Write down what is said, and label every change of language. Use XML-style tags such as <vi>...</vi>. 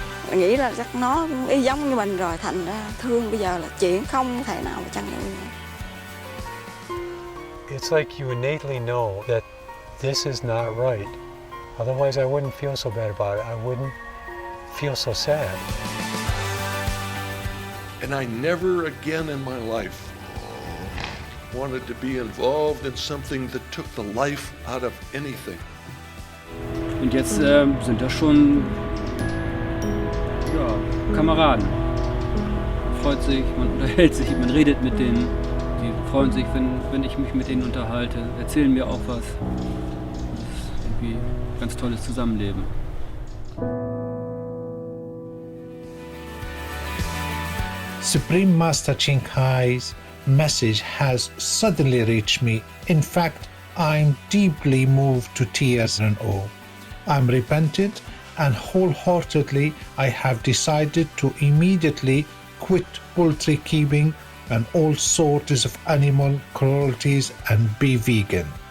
<vi>Mình nghĩ là chắc nó cũng y giống như mình rồi, thành ra thương bây giờ là chuyện không thể nào mà chăn nuôi.</vi> <en>It's like you innately know that this is not right. Otherwise, I wouldn't feel so bad about it. I wouldn't feel so sad. And I never again in my life wanted to be involved in something that took the life out of anything.</en> <de>Und jetzt sind das schon Kameraden. Man freut sich, man unterhält sich, man redet mit denen. Die freuen sich, wenn ich mich mit denen unterhalte, erzählen mir auch was. Das ist irgendwie ein ganz tolles Zusammenleben.</de> <en>Supreme Master Ching Hai's message has suddenly reached me. In fact, I'm deeply moved to tears and awe. I'm repentant and wholeheartedly I have decided to immediately quit poultry keeping and all sorts of animal cruelties and be vegan.</en>